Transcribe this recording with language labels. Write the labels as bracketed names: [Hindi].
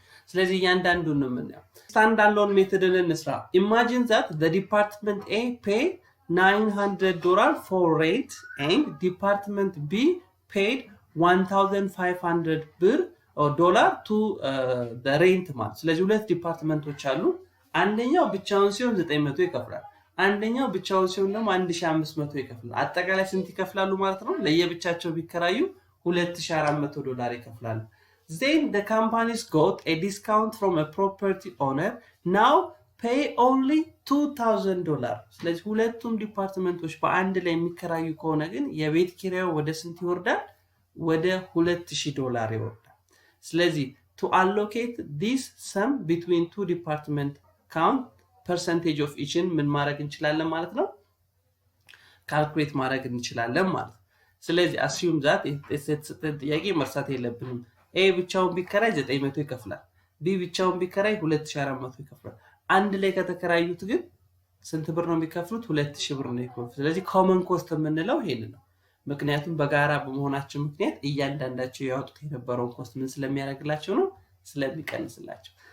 [Amharic] ስለዚህ እያንዳንዱን ነው የምናየው። [English] stand alone method [Amharic] ን እንስራ። [English] imagine that the department A paid $900 for rent and department B paid $1,500 dollar to the rent [Amharic] ማለት። ስለዚህ ሁለት ዲፓርትመንቶች አሉ። አንደኛው ብቻውን ሲሆን 900 ይከፍላል፣ አንደኛው ብቻውን ሲሆን ደግሞ 1500 ይከፍላል። አጠቃላይ ስንት ይከፍላሉ ማለት ነው? ለየብቻቸው ቢከራዩ $2,400 ይከፍላሉ። [English] Then the companies got a discount from a property owner. Now pay only $2,000. [Amharic] ስለዚህ ሁለቱም ዲፓርትመንቶች በአንድ ላይ የሚከራዩ ከሆነ ግን የቤት ኪራዩ ወደ ስንት ይወርዳል? ወደ $2,000 ይወርዳል። ስለዚህ [English] to allocate this sum between 2 department count percentage of each [Amharic] ምን ማድረግ እንችላለን ማለት ነው? ካልኩሌት ማድረግ እንችላለን ማለት ነው። ስለዚህ [English] assume that [Amharic] የተሰጠን ጥያቄ መርሳት የለብንም። A ብቻውን ቢከራይ 900 ይከፍላል፣ B ብቻውን ቢከራይ 2400 ይከፍላል። አንድ ላይ ከተከራዩት ግን ስንት ብር ነው የሚከፍሉት? 2000 ብር ነው የሚከፍሉት። ስለዚህ ኮመን ኮስት የምንለው ይሄን ነው። ምክንያቱም በጋራ በመሆናቸው ምክንያት እያንዳንዳቸው ያወጡት የነበረውን ኮስት ምን ስለሚያደርግላቸው ነው? ስለሚቀንስላቸው።